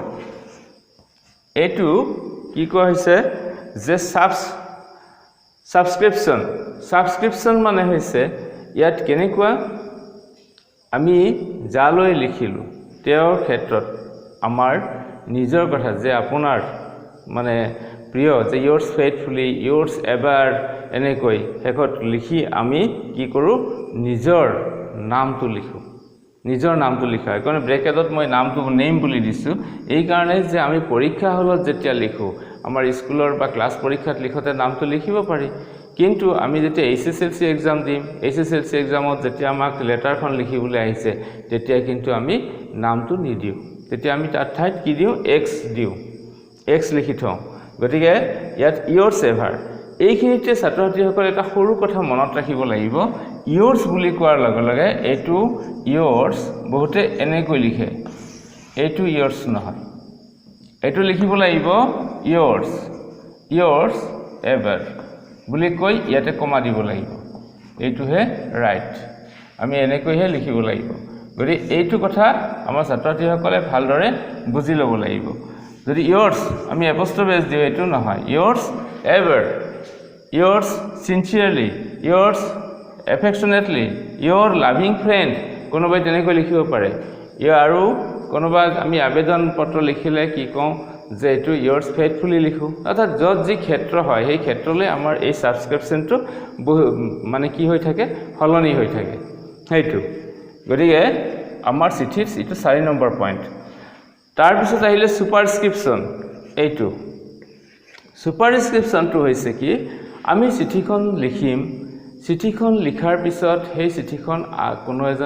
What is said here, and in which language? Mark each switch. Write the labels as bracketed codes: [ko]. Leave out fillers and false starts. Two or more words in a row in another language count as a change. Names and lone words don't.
[as] এইটো কি কোৱা হৈছে যে ছাবস্ক্ৰিপশ্যন মানে হৈছে ইয়াত কেনেকুৱা আমি যালৈ লিখিলোঁ তেওঁৰ ক্ষেত্ৰত আমাৰ নিজৰ কথা যে আপোনাৰ মানে প্ৰিয় যে [en] yours faithfully yours ever [as] এনেকৈ শেষত লিখি আমি কি কৰোঁ নিজৰ নামটো লিখা হয় কাৰণ ব্ৰেকেটত মই নামটো নেম বুলি দিছোঁ এই কাৰণে যে আমি পৰীক্ষা হলত যেতিয়া লিখোঁ আমাৰ স্কুলৰ বা ক্লাছ পৰীক্ষাত লিখোতে নামটো লিখিব পাৰি কিন্তু আমি যেতিয়া HSLC এক্সাম দিম HSLC এক্সামত যেতিয়া আমাক লেটাৰখন লিখিবলৈ আহিছে তেতিয়া কিন্তু আমি নামটো নিদিওঁ তেতিয়া আমি তাৰ ঠাইত কি দিওঁ x লিখি থওঁ গতিকে ইয়াত [en] yours ever [as] এইখিনিতে ছাত্ৰ-ছাত্ৰীসকলে এটা সৰু কথা মনত ৰাখিব লাগিব yours বুলি কোৱাৰ লগে লগে এইটো yours বহুতে এনেকৈ লিখে এইটো yours নহয় এইটো লিখিব লাগিব [en] yours ever [as] বুলি কৈ ইয়াতে কমা দিব লাগিব এইটোহে ৰাইট আমি এনেকৈহে লিখিব লাগিব গতিকে এইটো কথা আমাৰ ছাত্ৰ-ছাত্ৰীসকলে ভালদৰে বুজি ল'ব লাগিব যদি yours আমি এপষ্ট্ৰফি দিওঁ এইটো নহয় [en] yours ever yours sincerely yours affectionately your loving friend [as] কোনোবাই তেনেকৈ লিখিব পাৰে আৰু কোনোবা আমি আবেদন পত্ৰ লিখিলে কি কওঁ যে এইটো [en] yours faithfully [as] লিখোঁ অৰ্থাৎ য'ত যি ক্ষেত্ৰ হয় সেই ক্ষেত্ৰলৈ আমাৰ এই ছাবস্ক্ৰিপশ্যনটো মানে কি হৈ থাকে সলনি হৈ থাকে সেইটো গতিকে আমাৰ চিঠিৰ এইটো 4 নম্বৰ পইণ্ট তাৰপিছত আহিলে ছুপাৰস্ক্ৰিপশ্যন এইটো ছুপাৰস্ক্ৰিপশ্যনটো হৈছে কি আমি চিঠিখন লিখিম চিঠিখন লিখাৰ পিছত সেই চিঠিখন কোনো এজন